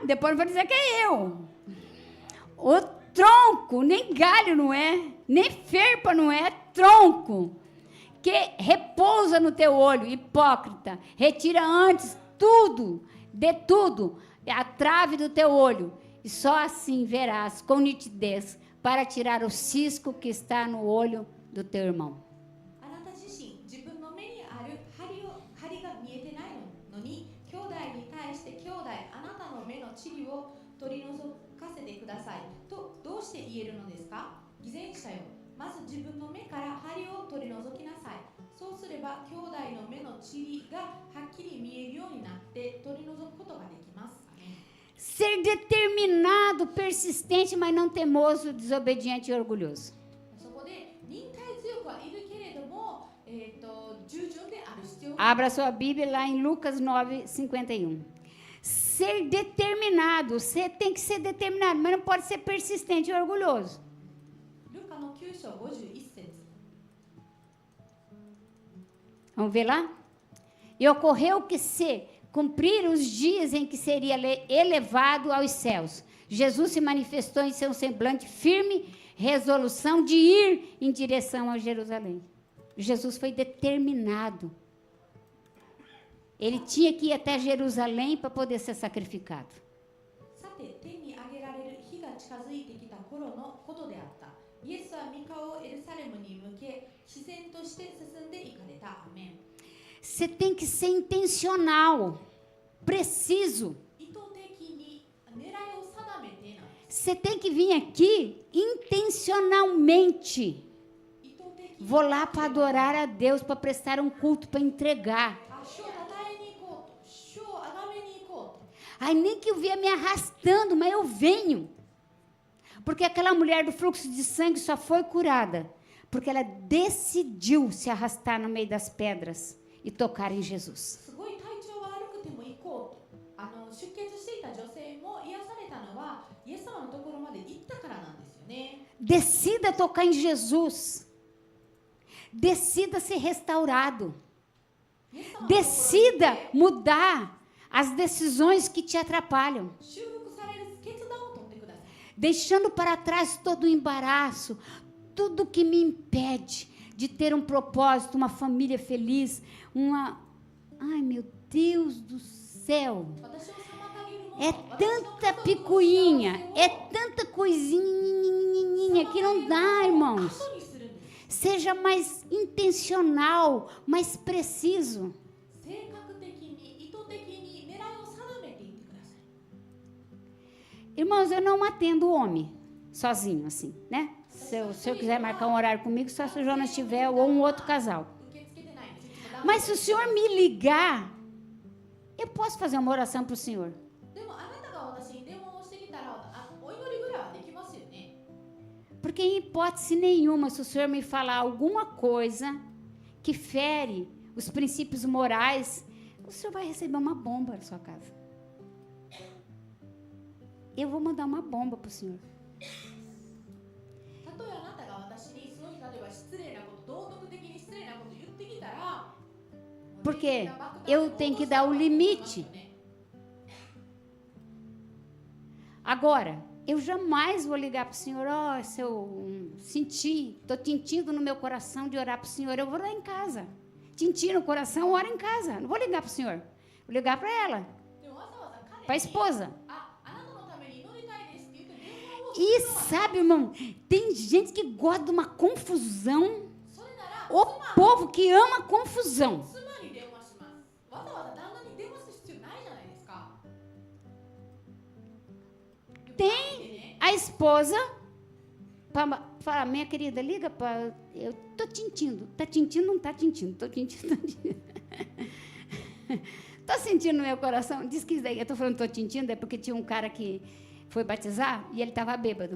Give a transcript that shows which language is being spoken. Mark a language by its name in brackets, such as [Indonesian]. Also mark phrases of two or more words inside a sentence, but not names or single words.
[Portuguese] Depois não vai dizer que é eu. O tronco, nem galho não é, nem ferpa não é, é tronco. Que repousa no teu olho, hipócrita, retira antes tudo, de tudo, a trave do teu olho, e só assim verás com nitidez para tirar o cisco que está no olho do teu irmão. [Japanese] あなた自身、自分の目にある針が見えてないのに、兄弟に対して兄弟、あなたの目の塵を取り除かせてくださいとどうして言えるのですか？偽善者よ、まず自分の目から針を取り除きなさい。そうすれば兄弟の目の塵がはっきり見えるようになって取り除くことができます。 [Portuguese] Ser determinado, persistente, mas não teimoso, desobediente e orgulhoso. [Japanese] そこで忍耐強くはいるけれども、従順である必要が [Portuguese] Abra sua Bíblia lá em Lucas 9, 51. Ser determinado, você tem que ser determinado, mas não pode ser persistente e orgulhoso. [Japanese] ルカの9章51節 [Portuguese] Vamos ver lá? E ocorreu que se cumprir os dias em que seria elevado aos céus, Jesus se manifestou em seu semblante firme, resolução de ir em direção a Jerusalém. Jesus foi determinado. Ele tinha que ir até Jerusalém para poder ser sacrificado. [Japanese] さて、天に上げられる日が近づいてきた頃のことであった。イエスは御顔をエルサレムに向け、自然として進んでいかれた。アメン。 [Portuguese] Você tem que ser intencional, preciso. [Japanese] 意図的に狙いを定めてなんです。 [Portuguese] Você tem que vir aqui intencionalmente. [Japanese] 意図的に [Portuguese] Vou lá para adorar a Deus, para prestar um culto, para entregar. [Japanese] 主を称えに行こうと、主を崇めに行こうと。 [Portuguese] Ai, nem que eu venha me arrastando, mas eu venho. Porque aquela mulher do fluxo de sangue só foi curada porque ela decidiu se arrastar no meio das pedras e tocar em Jesus. [Japanese] すごい体調が悪くても行こうと。出血していた女性も癒されたのはイエス様のところまで行ったからなんですよね。 [Portuguese] Decida tocar em Jesus. Decida ser restaurado. [Japanese] イエス様のところに [Portuguese] Decida mudar as decisões que te atrapalham. [Japanese] 修復される決断を取ってください。 [Portuguese] Deixando para trás todo o embaraço, tudo que me impede de ter um propósito, uma família feliz, Ai, meu Deus do céu! [Japanese] 私を妨げるもの、 [Portuguese] É [Japanese] 私の [Portuguese] tanta [Japanese] 家族の [Portuguese] picuinha, [Japanese] 幸せを [Portuguese] é tanta coisinha que não dá, irmãos. [Japanese] 後にするんです。 [Portuguese] Seja mais intencional, mais preciso. [Japanese] 正確的に、意図的に狙いを定めていってください。 [Portuguese] Irmãos, eu não atendo homem sozinho, assim, né? Se eu quiser marcar um horário comigo, só se o Jonas estiver ou um outro casal. [Japanese] 受け付けてないんです。いつも [Portuguese] Mas se o senhor me ligar, eu posso fazer uma oração para o senhor. [Japanese] でもあなたが私に電話をしてきたら、お祈りぐらいはできますよね。 [Portuguese] Porque em hipótese nenhuma, se o senhor me falar alguma coisa que fere os princípios morais, o senhor vai receber uma bomba na sua casa. Eu vou mandar uma bomba para o senhor. [Japanese] たとえあなたが私にその日例えば失礼なこと、道徳的に失礼なこと言ってきたら、 [Portuguese] Porque eu tenho que dar o limite. Agora, eu jamais vou ligar para o senhor, se eu sentir, estou sentindo no meu coração de orar para o senhor, eu vou lá em casa. Sentir no coração, ora em casa. Não vou ligar para o senhor, vou ligar para ela, [Japanese] でもわざわざ彼に [Portuguese] para a esposa. [Japanese] あなたのために祈りたいですって言って電話を [Portuguese] E sabe, irmão, tem gente que gosta de uma confusão. [Japanese] それなら [Portuguese] O povo que ama confusão. [Japanese] 妻に電話します。わざわざ旦那に電話する必要ないじゃないですか。 [Portuguese] Tem a esposa fala, minha querida, liga para... Eu tô tintindo. Tá tintindo, não tá tintindo. Tô tintindo, tá tintindo. Tô sentindo no meu coração. Diz que eu tô falando tô tintindo, é porque tinha um cara que foi batizar e ele estava bêbado.